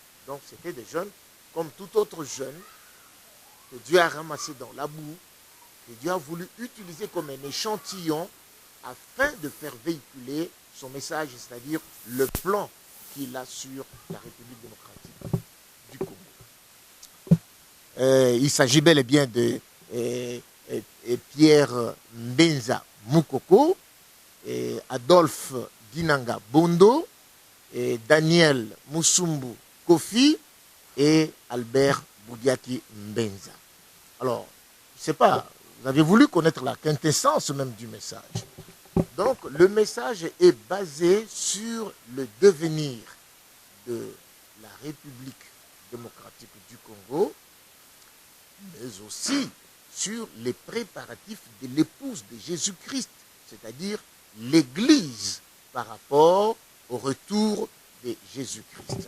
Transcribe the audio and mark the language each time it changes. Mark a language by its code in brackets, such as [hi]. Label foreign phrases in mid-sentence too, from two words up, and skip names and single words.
[fr] Donc c'était des jeunes comme tout autre jeune que Dieu a ramassé dans la boue, que Dieu a voulu utiliser comme un échantillon afin de faire véhiculer son message, c'est-à-dire le plan qu'il a sur la République démocratique du Congo. Il s'agit bel et bien de Pierre Mbenza Mukoko, Adolphe Dinanga Bondo, Daniel Musumbu Kofi et Albert Boudiaki Mbenza. Alors, je ne sais pas, vous avez voulu connaître la quintessence même du message. Donc, le message est basé sur le devenir de la République démocratique du Congo, mais aussi sur les préparatifs de l'épouse de Jésus-Christ, c'est-à-dire l'Église par rapport au retour de Jésus-Christ.